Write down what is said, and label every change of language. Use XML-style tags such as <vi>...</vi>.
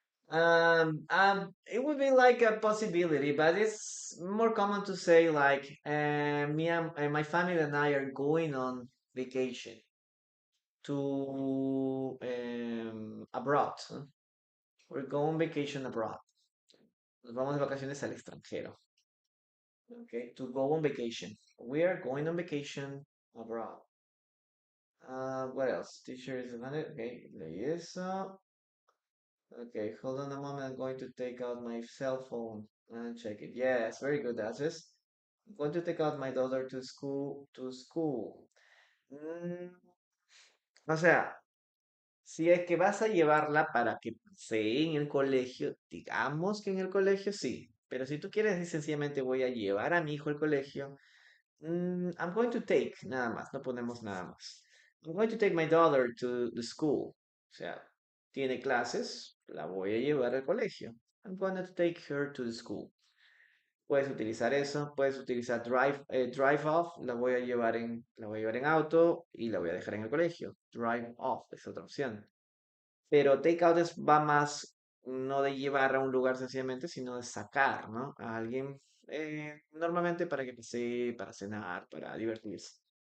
<en>It would be like a possibility, but it's more common to say like, me and my family and I are going on vacation to abroad. ¿No? We're going vacation abroad.</en> <es>Nos vamos de vacaciones al extranjero.</es> <en>Okay, to go on vacation. We are going on vacation abroad. What else? Teacher is another. Okay, yes. Okay, hold on a moment. I'm going to take out my cell phone and check it. Yes, very good, Ashes. I'm going to take out my daughter to school. To school.</en> <es>Mm, o sea, si es que vas a llevarla para que pasee en el colegio, digamos que en el colegio sí. Pero si tú quieres decir sencillamente voy a llevar a mi hijo al colegio, I'm going to take, nada más, no ponemos nada más.</es> <en>I'm going to take my daughter to the school.</en> <es>O sea, tiene clases, la voy a llevar al colegio.</es> <en>I'm going to take her to the school.</en> <es>Puedes utilizar eso, puedes utilizar drive off, la voy a llevar en auto y la voy a dejar en el colegio. Drive off es otra opción. Pero take out va más no de llevar a un lugar sencillamente, sino de sacar, ¿no? A alguien normalmente para que pase, para cenar, para divertirse.</es>